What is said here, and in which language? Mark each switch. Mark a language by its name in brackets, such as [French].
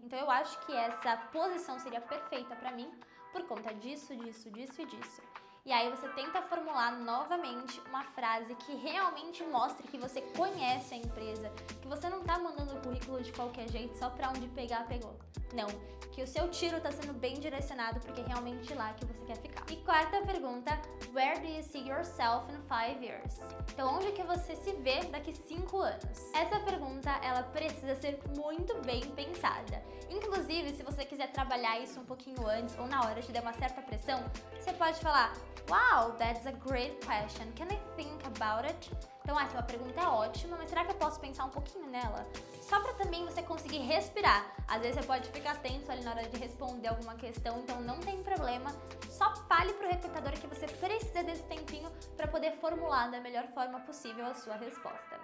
[Portuguese] Então eu acho que essa posição seria perfeita para mim por conta disso, disso, disso e disso. E aí você tenta formular novamente uma frase que realmente mostre que você conhece a empresa, que você não tá mandando o currículo de qualquer jeito só pra onde pegar, pegou. Não, que o seu tiro tá sendo bem direcionado porque é realmente lá que você quer ficar. E quarta pergunta, [English] where do you see yourself in 5 years? [Portuguese] Então, onde que você se vê daqui 5 anos? Essa pergunta, ela precisa ser muito bem pensada. Inclusive, se você quiser trabalhar isso um pouquinho antes ou na hora de dar uma certa pressão, você pode falar [English] Wow, that's a great question. Can I think about it? [Portuguese] Então, essa uma pergunta é ótima, mas será que eu posso pensar um pouquinho nela? Só para também você conseguir respirar. Às vezes você pode ficar tenso ali na hora de responder alguma questão, então não tem problema. Só fale pro recrutador que você precisa desse tempinho para poder formular da melhor forma possível a sua resposta.